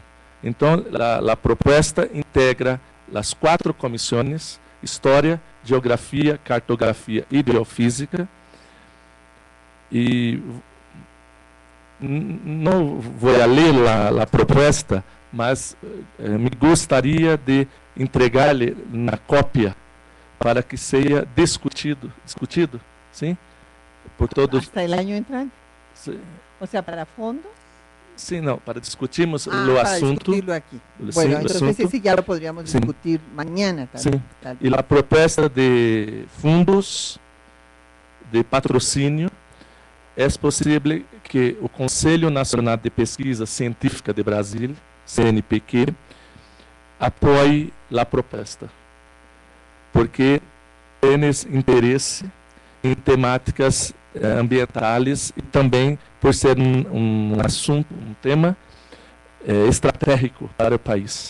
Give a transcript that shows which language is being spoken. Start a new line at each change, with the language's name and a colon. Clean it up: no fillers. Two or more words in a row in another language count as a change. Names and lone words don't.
Portuguese: Então, a proposta integra as 4 comissões: História, Geografia, Cartografia e Geofísica. E não vou ler a proposta, mas me gostaria de entregar-lhe na cópia para que seja discutido, sim, por todos.
Spanish: Hasta el año entrante. Sí. O sea, para fondo.
Portuguese: Sim, não, para discutirmos o
Spanish: para
Portuguese: assunto.
Spanish: discutirlo aquí.
Portuguese: Sim,
Spanish: Bueno, entonces
Portuguese: assunto.
Spanish: ese ya lo podríamos
Portuguese: Sim.
Spanish: discutir mañana.
Portuguese: Sim.
Spanish: Tal
Portuguese: E a proposta de fundos de patrocínio é possível que o Conselho Nacional de Pesquisa Científica de Brasil, CNPq, apoie a proposta, porque tem interesse em temáticas ambientais e também por ser um assunto, um tema estratégico para o país.